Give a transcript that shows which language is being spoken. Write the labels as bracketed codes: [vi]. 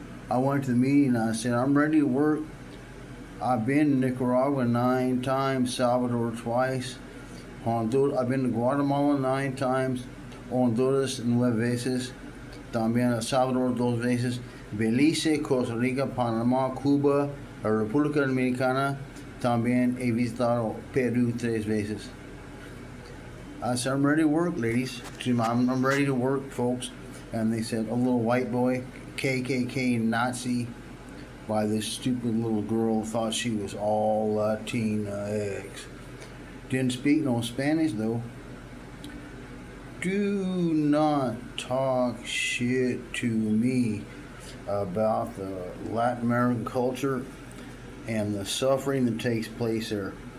[en] I went to the meeting and I said, I'm ready to work. I've been to Nicaragua 9 times, Salvador twice, Honduras. I've been to Guatemala 9 times, [es] Honduras 9 veces, también El Salvador 2 veces, Belice, Costa Rica, Panamá, Cuba, la República Dominicana. También he visitado Perú 3 veces. [en] I said, I'm ready to work, ladies. I'm ready to work, folks. And they said, a little white boy, KKK Nazi, by this stupid little girl, thought she was all Latinx. Didn't speak no Spanish, though. Do not talk shit to me about the Latin American culture and the suffering that takes place there.